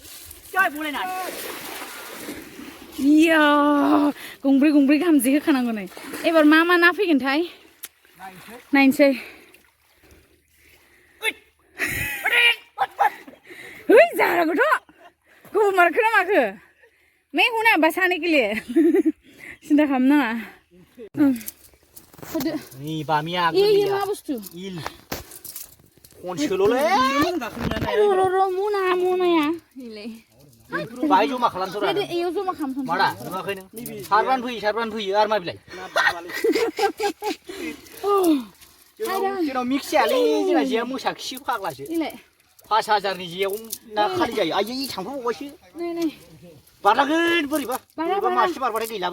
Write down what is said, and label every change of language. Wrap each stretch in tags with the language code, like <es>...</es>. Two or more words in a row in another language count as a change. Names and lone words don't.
<brx>इया गंब्रै गाहाम जे होखानांगौ नै एबार मा ना फैगोनथाय नायनोसै है जारागौथ' गुबुन मारखो ना माखो</brx> <hi>मैं हूं ना बचाने के लिए</hi> <brx>सिन्था खालामनाङा ये मा बुस्थु खनसेल'लै मनाया बाहाय जमा खालामथ'रा एयाव जमा खालामथ'नो मारा नुवाखै नों सारबानो फैयो आरो मा बिलाय जोंनाव मिक्स जायालै जोंना जेया मोसा खि फाग्लासो 5000नि जेयाव ना खालि जायो आयै थांफाबावबायसो बारलागोन बोरैबा मासे बारबाथाय गैलाबो</brx>